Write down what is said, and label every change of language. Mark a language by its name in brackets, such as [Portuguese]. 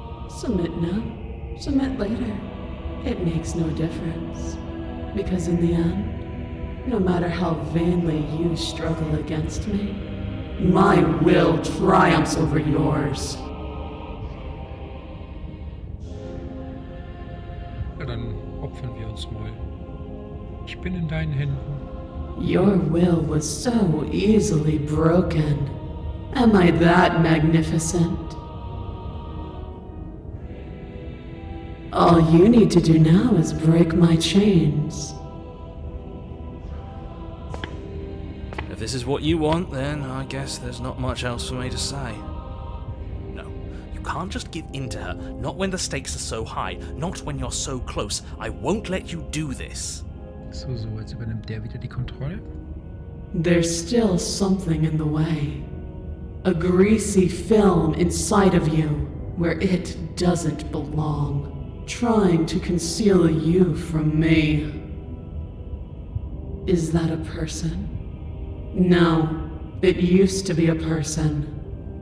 [English] Submit now, submit later. It makes no difference, because in the end, no matter how vainly you struggle against me, my will triumphs over yours. [German] Ja, dann opfern wir uns mal. Ich bin in deinen Händen. [English] Your will was so easily broken. Am I that magnificent? All you need to do now is break my chains. If this is what you want, then I guess there's not much else for me to say. No, you can't just give in to her, not when the stakes are so high, not when you're so close. I won't let you do this. [German] So, jetzt übernimmt der wieder die Kontrolle. [English] There's still something in the way. A greasy film inside of you where it doesn't belong, trying to conceal you from me. Is that a person? No, it used to be a person.